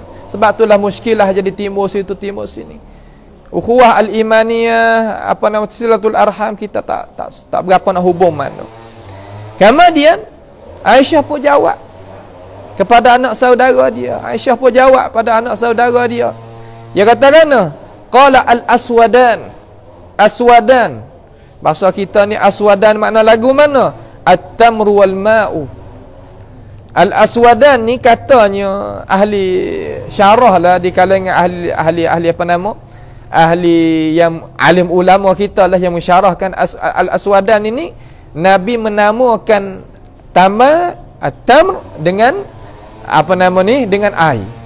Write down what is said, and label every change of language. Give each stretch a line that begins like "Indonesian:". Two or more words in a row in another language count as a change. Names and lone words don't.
Malay: Sebab itulah muskilah jadi timbul situ timbul sini.
Arabic: Ukhuwah al-imaniyah, silatul arham,
Malay: kita tak berapa nak hubung mana. Kemudian Aisyah pun jawab kepada anak saudara dia. Aisyah pun jawab pada anak saudara dia. Dia kata kana?
Arabic: Qala al-aswadan. Aswadan.
Malay: Bahasa kita ni aswadan makna lagu mana?
Arabic: At-tamru wal ma'u.
Malay: Al-aswadan ni katanya ahli syarah lah di kalangan ahli ahli yang alim ulama kita lah yang mensyarahkan al-aswadan ini. Nabi menamakan at-tamr dengan dengan air.